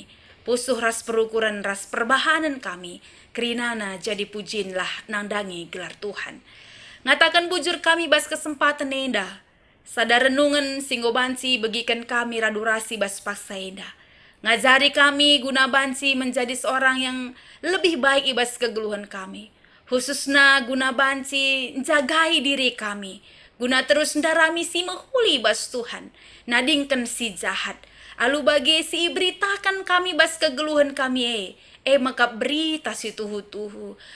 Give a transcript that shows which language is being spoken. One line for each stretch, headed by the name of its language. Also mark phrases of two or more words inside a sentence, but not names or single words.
Batak Karo: Pusuh ras perukuran ras perbahanan kami. Kerinana jadi pujinlah nandangi gelar Tuhan. Ngatakan bujur kami bas kesempatan enda. Sadar renungan singgo bansi bagikan kami radurasi bas paksa enda. Ngajari kami guna bansi
Indonesian: menjadi seorang yang lebih baik
Batak Karo: ibas kegeluhan kami. Khususnya guna bansi jagai diri kami. Guna terus ndarami si mehuli bas Tuhan. Nadingkan si jahat. Alu bagi si beritakan kami bas kegeluhan kami maka berita si tuhu-tuhu.